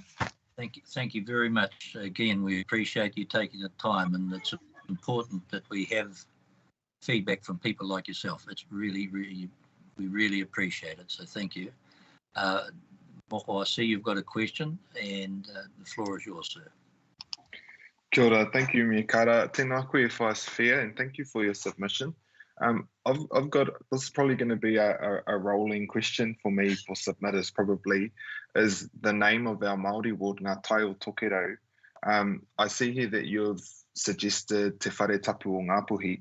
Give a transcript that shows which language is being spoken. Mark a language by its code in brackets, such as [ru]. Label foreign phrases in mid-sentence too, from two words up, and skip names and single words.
[en] Thank you very much. Again, we appreciate you taking the time, and it's important that we have feedback from people like yourself. It's really, we really appreciate it. So thank you. Moko, I see you've got a question, and the floor is yours, sir. [mi] Kia ora, [en] thank you, Mikara. [mi] Tēnā koe whai [en] Sophia, and thank you for your submission. I've got, this is probably going to be a rolling question for me for submitters probably, is the name of our Māori ward, Untitled Chapter. I see here that you've suggested Te Whare Tapu o Ngāpuhi.